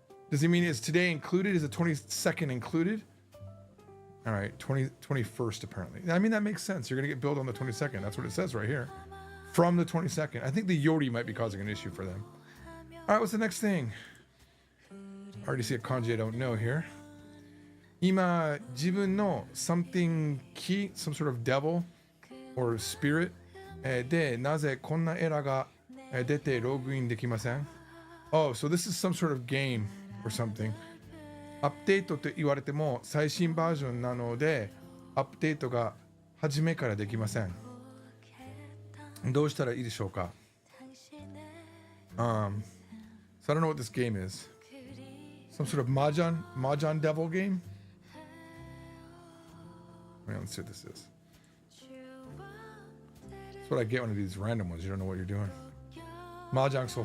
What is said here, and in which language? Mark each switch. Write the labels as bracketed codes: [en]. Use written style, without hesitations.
[en] Does he mean is today included? Is the 22nd included? All right, 21st apparently. I mean, that makes sense. You're going to get billed on the 22nd. That's what it says right here. From the 22nd. I think the Yori might be causing an issue for them. All right, what's the next thing? I already see a kanji I don't know here. [ja] 今、自分の [en] something key, some sort of devil or spirit [ja] で、なぜこんなエラーが出てログインできません? [en] Oh, so this is some sort of game or something. [ja] アップデートと言われても最新バージョンなのでアップデートが初めからできません。どうしたらいいでしょうか? [en] So I don't know what this game is. Some sort of Mahjong devil game? Let's see what this is. That's what I get one of these random ones. You don't know what you're doing. Mahjong Soul.